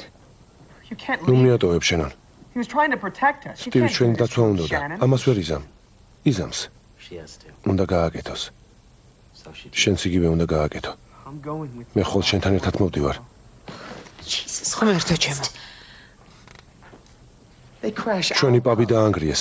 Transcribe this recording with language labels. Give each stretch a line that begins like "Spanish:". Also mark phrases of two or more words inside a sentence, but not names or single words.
Georgian: ნუ მიატოვებ შენან.
English: He was trying to protect us.
Georgian: სპირით ჩვენი დაცვა უნდა და ამას ვერ იზამ. იზამს. უნდა გააკეთოს. შენც იგივე უნდა გააკეთო. მე ხოლ შენთან ერთად მოვდივარ. ღმერთო ჩემო. ჩვენი პაბი დაანგრიეს.